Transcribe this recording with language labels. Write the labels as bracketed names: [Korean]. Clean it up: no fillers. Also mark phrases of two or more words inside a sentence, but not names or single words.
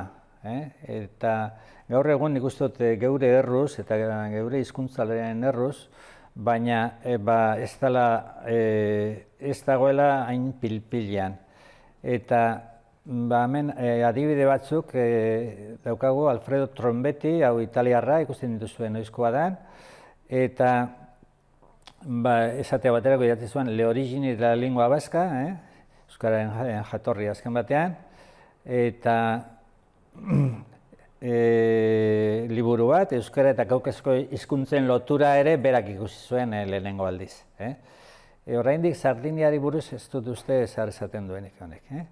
[Basque] Eta gaur egun nik uste dut geure erruz eta geure hizkuntzalarien erruz, baina ez dagoela hain pilpilean. Eta hemen adibide batzuk daukagu Alfredo Trombetti, hau italiarra, ikusten dituzuen noizkoa da, eta esatea baterako idatzi zuen Le origini de la lingua vasca, euskararen jatorri azken batean, eta liburu bat, euskara eta kaukasko hizkuntzen lotura ere berak ikusi zuen lehenengo aldiz. Oraindik Sardiniari buruz ez dut uste zer esaten duenik honek.